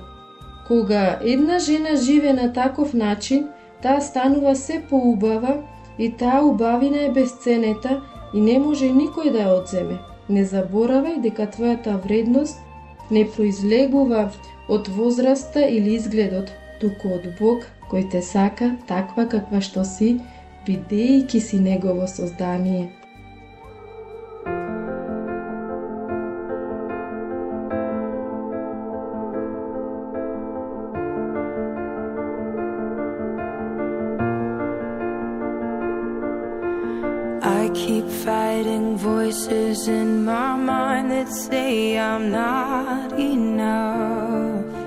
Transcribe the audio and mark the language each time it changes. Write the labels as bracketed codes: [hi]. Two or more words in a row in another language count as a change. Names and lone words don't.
[mk] Кога една жена живе на таков начин, таа станува се поубава и таа убавина е безценета и не може никој да ја одземе. Не заборавај дека твојата вредност не произлегува од возраста или изгледот, туку од Бог кој те сака таква каква што си, бидејќи си Негово создание. [en] I keep fighting voices in my mind that say I'm not enough.